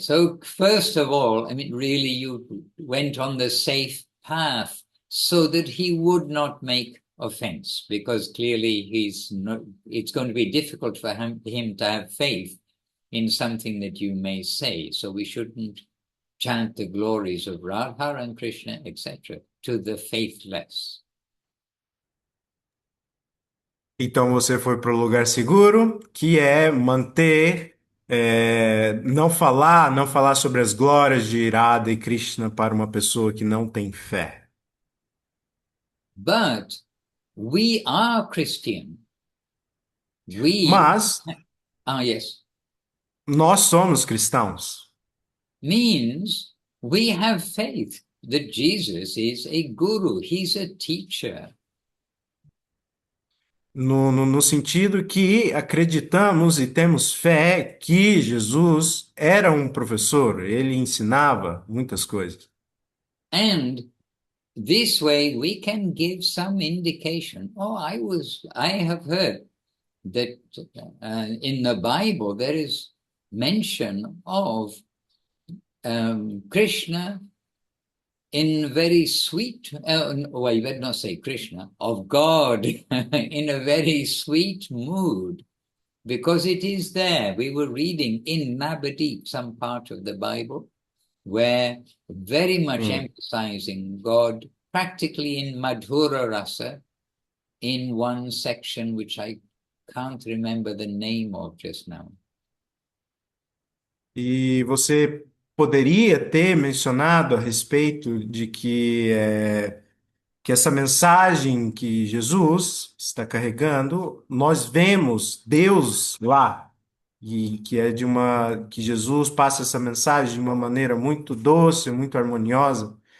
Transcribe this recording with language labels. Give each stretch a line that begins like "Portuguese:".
English: So first of all, I mean, really, you went on the safe path so that he would not make offense, because clearly it's going to be difficult for him to have faith in something that you may say. So we shouldn't chant the glories of Radha and Krishna, etc., to the faithless.
Portuguese: Então você foi para o lugar seguro, que é manter, não falar sobre as glórias de Radha e Krishna para uma pessoa que não tem fé.
English: But we are Christian.
Portuguese: Mas
English: Yes.
Portuguese: nós somos cristãos.
English: Means we have faith that Jesus is a guru, he's a teacher.
Portuguese: No sentido que acreditamos e temos fé que Jesus era um professor, ele ensinava muitas coisas.
English: And this way we can give some indication. Oh, I have heard that in the Bible there is mention of Krishna in very sweet, well, you better not say Krishna, of God in a very sweet mood, because it is there. We were reading in Navadip, some part of the Bible, where very much emphasizing God, practically in Madhura Rasa, in one section which I can't remember the name of just now.
Portuguese: E você poderia ter mencionado a respeito de que essa mensagem que Jesus está carregando, nós vemos Deus lá, e que é que Jesus passa essa mensagem de uma maneira muito doce, muito harmoniosa.